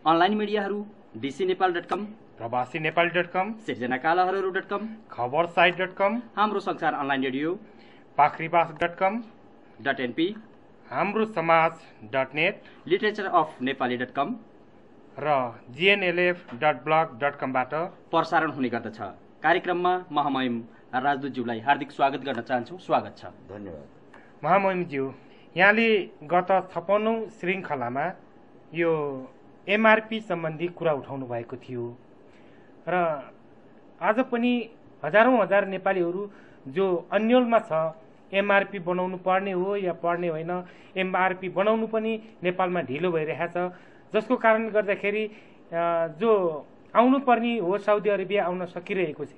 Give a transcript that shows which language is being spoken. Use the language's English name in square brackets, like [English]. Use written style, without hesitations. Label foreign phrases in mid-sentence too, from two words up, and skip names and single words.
[Nepali] अनलाइन मिडियाहरू dcnepal.com, प्रवासीनेपाली.com, सिर्जनाकालहरू.com, खबरसाइट.com, हाम्रो संसार अनलाइन रेडियो पाखरीबास.com, .np, हाम्रो समाज.net, लिटरेचर अफ नेपाली.com र gnlf.blog.com बाट प्रसारण हुने गर्दछ। कार्यक्रममा महामहिम राजदूतज्यूलाई हार्दिक स्वागत गर्न चाहन्छु। स्वागत छ। धन्यवाद। महामहिमज्यू, यहाँले गत 56औं श्रृङ्खलामा यो एमआरपी सम्बन्धी कुरा उठाउनु भएको थियो र आज पनि हजार नेपालीहरू जो अन्यलमा छ एमआरपी बनाउनु पर्ने हो या पर्ने होइन, एमआरपी बनाउनु पनि नेपालमा ढिलो भइरहेछ, जसको कारण गर्दाखेरि जो आउनुपर्ने हो साउदी अरेबिया आउन सकिरहेको छैन।